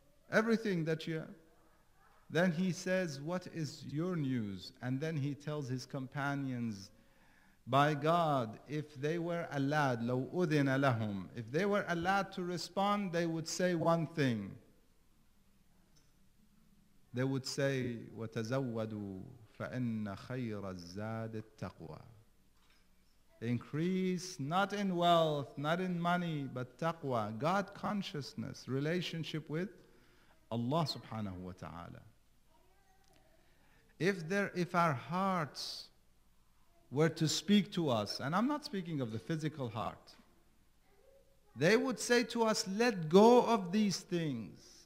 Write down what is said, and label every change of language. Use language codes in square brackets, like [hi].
[en] Everything that you have. Then he says, what is your news? And then he tells his companions, by God, if they were allowed, [ar] لَوْ أُذِنَ لَهُمْ, [en] if they were allowed to respond, they would say one thing. They would say, [ar] وَتَزَوَّدُوا فَإِنَّ خَيْرَ الزَّادِ التَّقْوَى. [en] Increase not in wealth, not in money, but taqwa, God consciousness, relationship with Allah subhanahu wa ta'ala. If our hearts were to speak to us, and I'm not speaking of the physical heart, they would say to us, let go of these things.